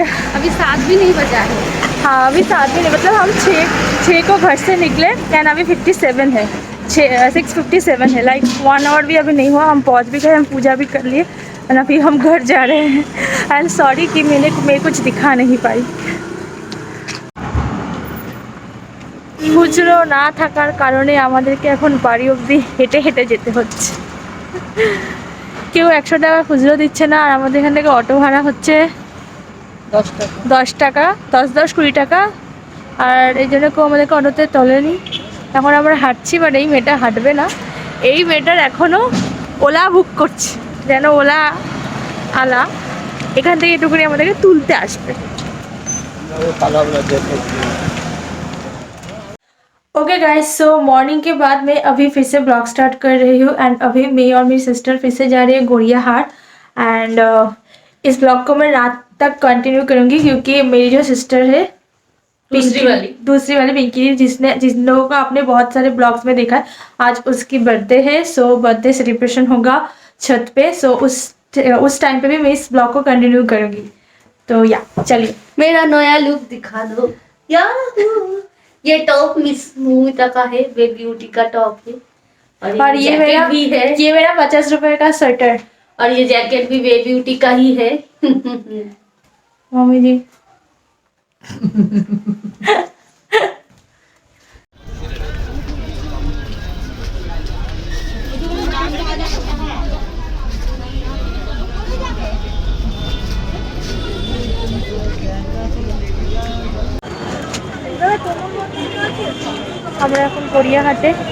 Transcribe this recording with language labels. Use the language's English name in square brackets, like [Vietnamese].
[Hindi] अभी 7 भी नहीं बजा है। हाँ, अभी 7 भी नहीं, मतलब हम 6 को घर से निकले एंड अभी 57 है, 6:57 है। लाइक 1 आवर भी अभी नहीं हुआ, हम पहुँच भी गए, हम पूजा भी कर लिए एंड अभी हम घर जा रहे हैं। एंड सॉरी कि मैं कुछ दिखा नहीं पाई। [Bangla] খুচরো না থাকার কারণে আমাদেরকে এখন বাড়ি অবধি হেঁটে যেতে হচ্ছে। কেউ 100 টাকা খুচরো দিচ্ছে না, আর আমাদের এখান থেকে অটো ভাড়া হচ্ছে 10 টাকা, 10-20 টাকা। আর এই জন্য কেউ আমাদেরকে অটোতে তোলেনি। এখন আমরা হাঁটছি, বাট এই মেয়েটা হাঁটবে না। এই মেয়েটার এখনও ওলা বুক করছে, যেন ওলা আলা এখান থেকে একটুখানি আমাদেরকে তুলতে আসবে। [Hindi] ओके गाइस, सो मॉर्निंग के बाद मैं अभी फिर से ब्लॉग स्टार्ट कर रही हूँ। एंड अभी मैं और मेरी सिस्टर फिर से जा रही है गोरिया हाट। एंड इस ब्लॉग को मैं रात तक कंटिन्यू करूँगी, क्योंकि मेरी जो सिस्टर है दूसरी वाली पिंकी, जिन लोगों को आपने बहुत सारे ब्लॉग्स में देखा है, आज उसकी बर्थडे है। सो बर्थडे सेलिब्रेशन होगा छत पे। सो उस टाइम पे भी मैं इस ब्लॉग को कंटिन्यू करूँगी। तो या चलिए मेरा नया लुक दिखा दो यार। ये टॉप मिस मोहिता का है, वे ब्यूटी का टॉप है। और ये मेरा भी है, ये मेरा 50 रुपए का स्वेटर। और ये जैकेट भी वे ब्यूटी का ही है। [Bangla] मम्मी जी আমরা এখন গড়িয়াহাটে।